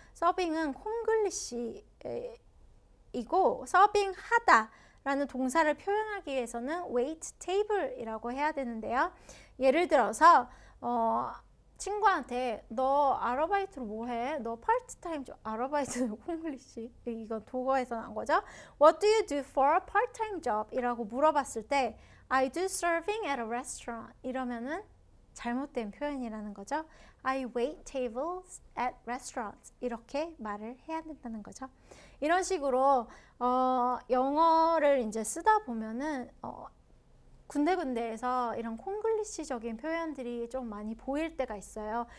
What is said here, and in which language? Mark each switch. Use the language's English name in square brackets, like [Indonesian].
[Korean] 서빙은 콩글리시이고 서빙하다 라는 동사를 표현하기 위해서는 [English] wait table [Korean] 이라고 해야 되는데요. 예를 들어서 친구한테 너 아르바이트로 뭐 해? 너 파트타임 아르바이트 콩글리시 이건 독어에서 나온 거죠. [English] What do you do for a part-time job? [Korean] 이라고 물어봤을 때 [English] I do serving at a restaurant [Korean] 이러면은 잘못된 표현이라는 거죠. [English] I wait tables at restaurants [Korean] 이렇게 말을 해야 된다는 거죠. 이런 식으로 영어를 이제 쓰다 보면은 군데군데에서 이런 콩글리시적인 표현들이 좀 많이 보일 때가 있어요.